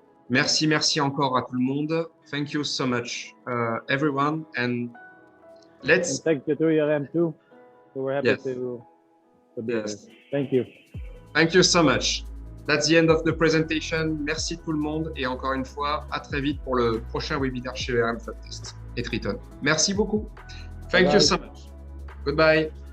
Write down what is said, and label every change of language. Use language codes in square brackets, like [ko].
[fr] Merci encore à tout le monde. [en] Thank you so much, everyone, and let's. And thank you to ERM too. So we're happy to be here. Thank you. Thank you so much. That's the end of the presentation. [fr] Merci tout le monde et encore une fois, à très vite pour le prochain webinaire chez ERM Fab&Test et Tritone. Merci beaucoup. [en] Thank you so much. Goodbye.